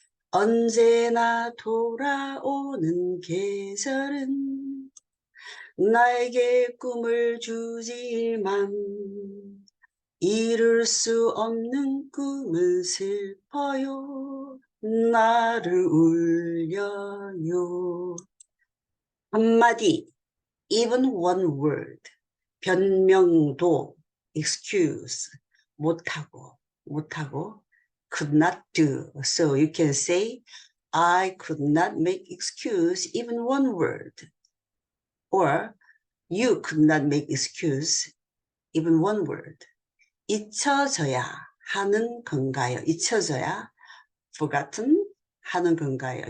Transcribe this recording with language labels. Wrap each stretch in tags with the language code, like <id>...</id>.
<ko>언제나 돌아오는 계절은 나에게 꿈을 주지만 이룰 수 없는 꿈은 슬퍼요. 나를 울려요. 한마디,</ko> <en>even one word.</en> <ko>변명도,</ko> <en>excuse,</en> <ko>못하고,</ko> <en>could not do. So you can say, I could not make excuse even one word. Or, you could not make excuse even one word.</en> <ko>잊혀져야 하는 건가요? 잊혀져야,</ko> <en>forgotten,</en> <ko>하는 건가요?</ko>